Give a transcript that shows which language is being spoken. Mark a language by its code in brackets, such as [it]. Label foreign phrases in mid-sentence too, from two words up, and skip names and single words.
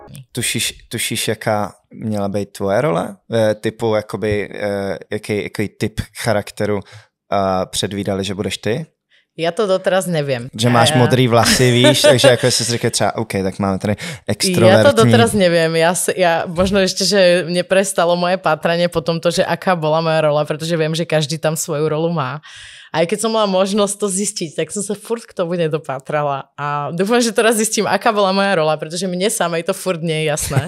[cs] tušíš, jaká měla být tvoje role? Typu, jakoby, jaký typ charakteru předvídali, že budeš ty? [sk] Ja to doteraz neviem. [cs] Že máš modrý vlasy, víš, takže ako si říká třeba, OK, tak máme tady extrovertní. [sk] Ja to doteraz neviem. Ja možno ešte, že mne prestalo moje pátranie po tomto, že aká bola moja rola, pretože viem, že každý tam svoju rolu má. Aj keď som mala možnosť to zistiť, tak som sa furt k tomu nedopátrala. A dúfam, že teraz zistím, aká bola moja rola, pretože mne samej to furt nie je jasné.